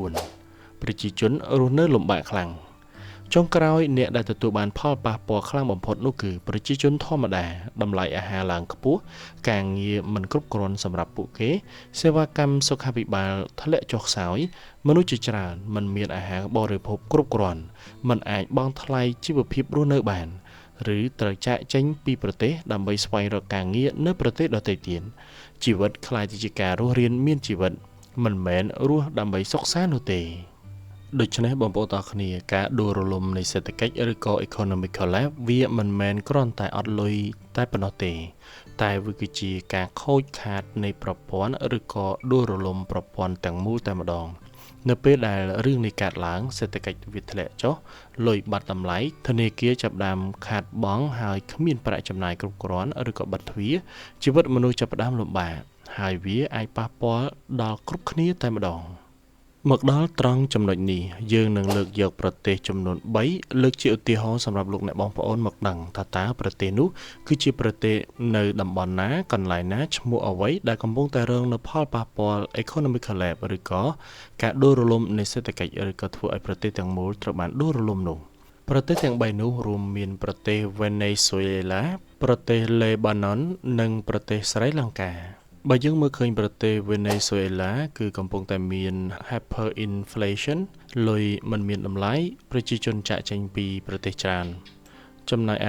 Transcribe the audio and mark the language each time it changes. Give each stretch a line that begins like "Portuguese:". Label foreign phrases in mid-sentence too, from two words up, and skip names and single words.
Khmer: 4 ប្រជាជនរស់នៅលំបាកខ្លាំងចុងក្រោយអ្នកដែលទទួលបានផលប៉ះពាល់ខ្លាំងបំផុតនោះគឺប្រជាជនធម្មតាតម្លៃអាហារឡើងខ្ពស់ការងារមិនគ្រប់គ្រាន់សម្រាប់ពួកគេសេវាកម្មសុខាភិបាលធ្លាក់ចុះខ្សោយមនុស្សជាច្រើនមិនមានអាហារបរិភោគគ្រប់គ្រាន់មិនអាចបង់ថ្លៃជីវភាពរស់នៅបានឬត្រូវចាកចេញ ពីប្រទេសដើម្បីស្វែងរកការងារនៅប្រទេសដទៃទៀតជីវិតខ្លាយទៅជាការរស់រានមានជីវិតមិនមែនរស់ដើម្បីសុខសាន្តនោះទេដូច្នេះបងប្អូនទាំងគ្នាការដួលរលំនៃសេដ្ឋកិច្ចឬក៏
English: economic collapse
Khmer: វាមិនមែនគ្រា ន់តែអត់លុយតែប៉ុណ្ណោះទេតែវាគឺជាការខូចខាតនៃប្រព័ន្ធឬក៏ដួលរលំប្រព័ន្ធទាំងមូលតែម្ដងនៅពេលដែលរឿងនេះកើតឡើងសេដ្ឋកិច្ចវាធ្លាក់ចុះលុយ បាត់តម្លៃធនាគារចាប់ផ្ដើមខាតបង់ហើយគ្មានប្រាក់ចំណាយគ្រប់គ្រាន់ឬក៏បិទទ្វារជីវិតមនុស្សចាប់ផ្ដើមលំបាកហើយវា អាចប៉ះពាល់ដល់គ្រប់គ្នាតែម្ដងមកដល់ត្រង់ចំណុចនេះយើងនឹងលើកយកប្រទេសចំនួន3លើកជាឧទាហរណ៍សម្រាប់លោកអ្នកបងប្អូនមកដឹងថាតើប្រទេសនោះគឺជាប្រទេសនៅតំបន់ណាកន្លែងណាឈ្មោះអ្វីដែលកំពុងតែរងនូវផលប៉ះពាល់
English: economic collapse
Khmer: ឬក៏ការដួលរលំនៃសេដ្ឋកិច្ចឬក៏ធ្វើឲ្យប្រទេសទាំងមូលត្រូវបានដួលរលំនោះប្រទេសទាំង3នោះរួមមានប្រទេស Venezuela ប្រទេស Lebanon និងប្រទេសស្រីលង្កា បើយើងមើលឃើញប្រទេស Venezuela គឺកំពុងតែមាន hyperinflation លុយមិនមានតម្លៃប្រជាជនចាក់ចេញពីប្រទេសច្រើនចំណែក